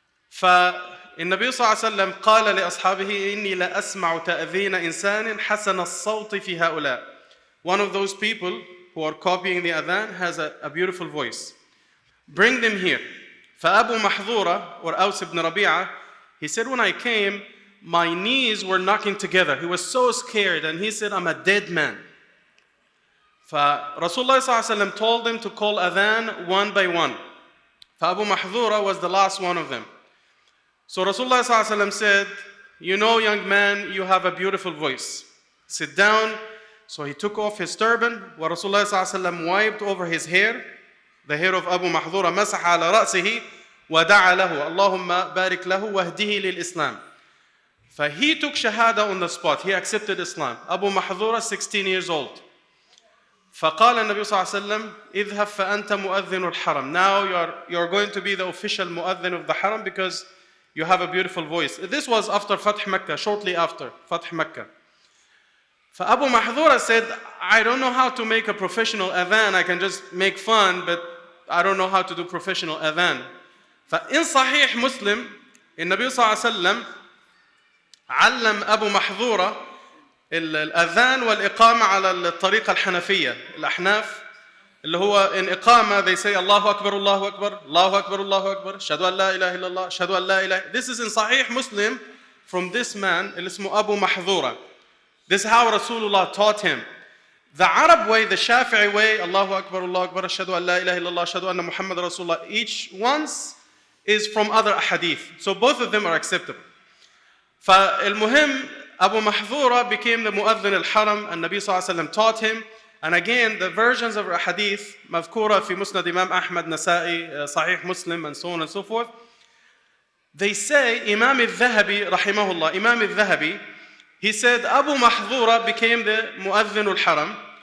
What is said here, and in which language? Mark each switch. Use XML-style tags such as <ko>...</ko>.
<ar>فالنبي صلى الله عليه وسلم قال لأصحابه إني لا أسمع تأذين إنسان حسن الصوت في هؤلاء.</ar> <en>One of those people who are copying the adhan has a beautiful voice. Bring them here. فأبو محذورة or Aus ibn Rabi'a, he said, when I came, my knees were knocking together. He was so scared and he said, I'm a dead man. Rasulullah ﷺ told them to call adhan one by one. Abu Mahdura was the last one of them. So Rasulullah ﷺ said, you know, young man, you have a beautiful voice. Sit down. So he took off his turban. Rasulullah ﷺ wiped over his hair, the hair of Abu Mahdura,</en> <ar>مسح على رأسه ودعا له اللهم بارك له واهده للإسلام.</ar> <en>He took shahada on the spot. He accepted Islam. Abu Mahdura, 16 years old.</en> <ar>فقال النبي صلى الله عليه وسلم اذهب فأنت مؤذن الحرم.</ar> <en>Now you are going to be the official mu'adhin of the haram because you have a beautiful voice. This was after Fath Mecca, shortly after Fath Mecca. Abu Mahdura said, I don't know how to make a professional adhan. I can just make fun, but I don't know how to do professional adhan.</en> <ar>فإن صحيح مسلم, النبي صلى الله عليه وسلم علم أبو محذورة الأذان والإقامة على الطريقة الحنفية. الأحناف اللي هو إن إقامة</ar> <en>they say</en> <ar>الله أكبر الله أكبر الله أكبر الله أكبر أشهد أن لا إله إلا الله أشهد أن لا إله.</ar> <en>This is in Sahih Muslim from this man</en> <ar>اللي اسمه</ar> <en>أبو محذورة. This is how Rasulullah taught him. The Arab way, the Shafi'i way,</en> <ar>الله أكبر الله أكبر أشهد أن لا إله إلا الله أشهد أن محمد رسول الله,</ar> <en>each once is from other ahadith. So both of them are acceptable. فالمهم Abu Mahdura became the mu'adhin al-haram, and Nabi sallallahu alayhi wa sallam taught him. And again, the versions of hadith,</en> <ar>مذكورة في مسند</ar> <en>Imam Ahmad, Nasa'i, Sahih Muslim, and so on and so forth. They say, Imam al-Dhahabi, rahimahullah, Imam al-Dhahabi, he said, Abu Mahdura became the mu'adhin al-haram.</en>